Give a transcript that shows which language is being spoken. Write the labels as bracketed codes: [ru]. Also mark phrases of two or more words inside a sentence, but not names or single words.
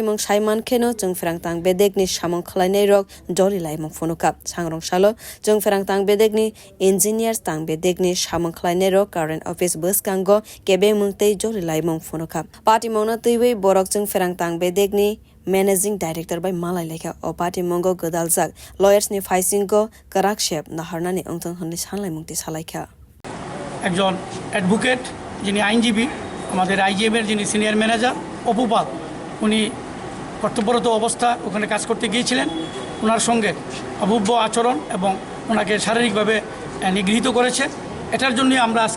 [trp] mong saiman kheno jengferang tang bedekni samung khlainai rok joli laimong phonuka sangrong salo jengferang tang bedekni engineers tang bedekni samung khlainai rok [en] current office [trp] buskango kebeng mungtei joli laimong phonuka party mongna tuiwei borok jengferang tang bedekni [en] Managing Director [trp] by Malay Lekha o party mongo godaljak lawyers ni faisingko karakshep naharnani ongtong honli sanlai mungti salaikha [bn] একজন অ্যাডভোকেট যিনি আইনজীবী আমাদের আইজিএম এর যিনি [en] senior manager [bn] অপুপাল উনি কর্তব্যরত অবস্থা ওখানে কাজ করতে গিয়েছিলেন ওনার সঙ্গে অভব্য আচরণ এবং ওনাকে শারীরিকভাবে নিগৃহীত করেছে এটার জন্য আমরা আজকে